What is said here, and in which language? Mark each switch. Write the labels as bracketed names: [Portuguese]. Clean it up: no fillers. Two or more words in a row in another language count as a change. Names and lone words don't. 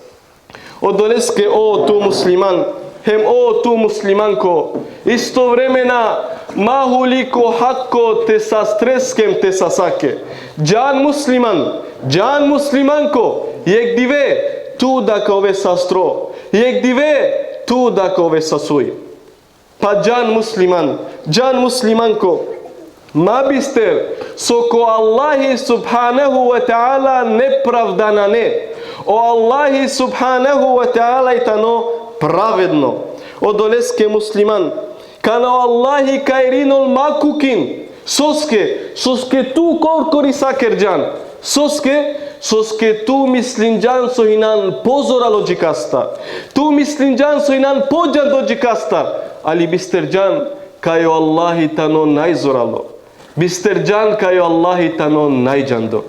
[Romany] Одолеске о ту муслиман, хем о ту муслиманко, исто времена махулико хакко те састрескем те сасаке. Джан муслиман, джан муслиманко, јек диве ту дака ове састро, јек диве ту дака ове сасуј. Па джан муслиман, джан муслиманко, ма бистер соко Аллахи [Arabic] سبحانه وتعالى [Romany] неправдана не. О Аллахи [Arabic] سبحانه وتعالى [Romany] итано праведно. О долеске муслиман, кана Аллахи кајринол макукин, соске ту коркори сакерджан, соске ту мислинджан со хинан позорало джикаста, ту мислинджан со хинан поджан до джикаста, али бистерджан кај Аллахи тано најзорало, бистерджан кај Аллахи тано најджандо.